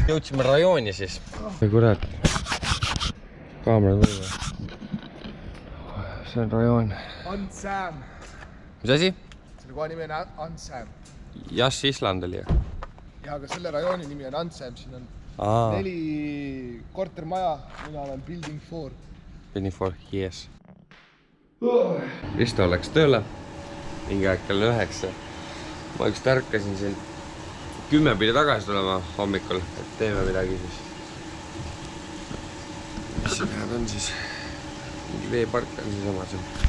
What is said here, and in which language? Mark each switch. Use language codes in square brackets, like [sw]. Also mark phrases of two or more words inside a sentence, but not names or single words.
[et] Jõudsime rajooni siis. Või kurat. Kaamera tuli. See on rajoon. Ansam. Mis asi? Selle koha nimi on Ansam. Jas Island oli. Ja, aga selle rajooni nimi on Ansam. Siin on 4 kortermaja. Mina olen Building 4. [en] Building 4, yes. [et] Risto läks tööle. Mingi aeg kell 9. Ma üks tärkasin siin 10 pidi tagasi tulema hommikul, et teeme midagi siis. Mis see pead on siis? Mingi veepark on siis oma seal.